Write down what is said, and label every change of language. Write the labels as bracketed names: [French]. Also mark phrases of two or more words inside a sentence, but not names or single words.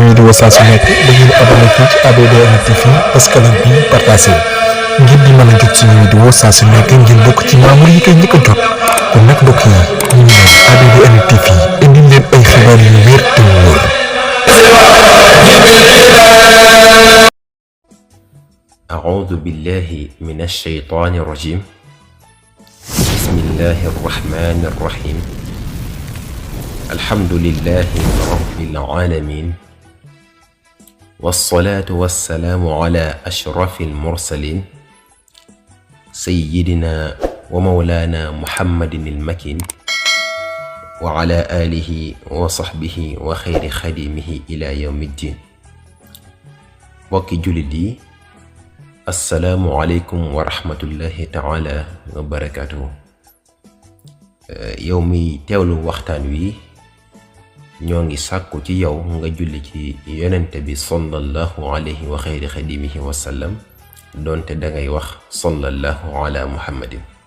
[Wolof] vidéo saa su nekk da ngeen abonné fii ci ABDN TV [French] parce que [Wolof] lan bi partagé ngir di mën a jot suñu vidéo saa su nekk ngeen bokk ci membre yi koy njëkk a jot kon nag mbokk yi ñu ngi leen ABDN TV indi leen ay xibaar yu wér te wóor. [Arabic] أعوذ بالله من الشيطان الرجيم بسم الله الرحمن الرحيم الحمد لله رب العالمين والصلاة والسلام على أشرف المرسلين سيدنا ومولانا محمد المكين وعلى آله وصحبه وخير خديمه إلى يوم الدين وكي جلدي السلام عليكم ورحمة الله تعالى وبركاته. [Wolof] yow mi teewlu waxtaan wi ñoo ngi sàkku ci yow nga julli ci yonente bi [Arabic] صلى الله عليه وخير خديمه وسلم [Wolof] doonte dangay wax [Arabic] صلى الله على محمد.